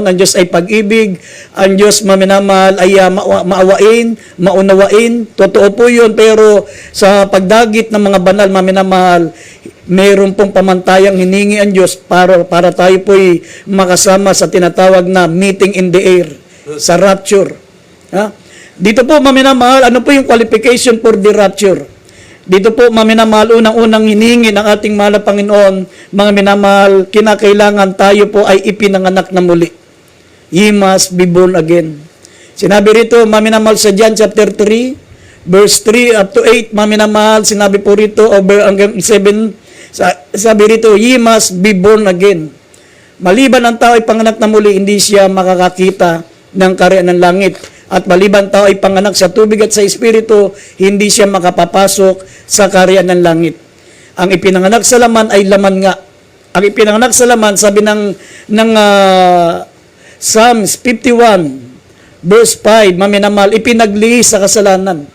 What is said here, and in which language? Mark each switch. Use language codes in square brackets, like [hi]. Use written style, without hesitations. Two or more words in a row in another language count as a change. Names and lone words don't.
[tl] Ang Diyos ay pag-ibig. Ang Diyos, maminamahal, ay maawain, maunawain. Totoo po yun, pero sa pagdagit ng mga banal, maminamahal, mayroon pong pamantayang hiningi ang Diyos para tayo po'y makasama sa tinatawag na [en] meeting in the air, [tl] sa rapture. Dito po, maminamahal, ano po yung [en] qualification for the rapture? [tl] Dito po, maminamahal, unang-unang hiningi ng ating mahal na Panginoon, mga minamahal, kinakailangan tayo po ay ipinanganak na muli. [en] Ye must be born again. [tl] Sinabi rito, maminamahal, sa [en] John chapter 3, verse 3 up to 8, [tl] maminamahal, sinabi po rito, over hanggang 7, sabi rito, [en] ye must be born again. [tl] Maliban ang tao ay panganak na muli, hindi siya makakakita ng kaharian ng langit. At maliban tao ay panganak sa tubig at sa espiritu, hindi siya makapapasok sa kaharian ng langit. Ang ipinanganak sa laman ay laman nga. Ang ipinanganak sa laman, sabi ng Psalms 51, verse 5, maminamahal, ipinaglihis sa kasalanan.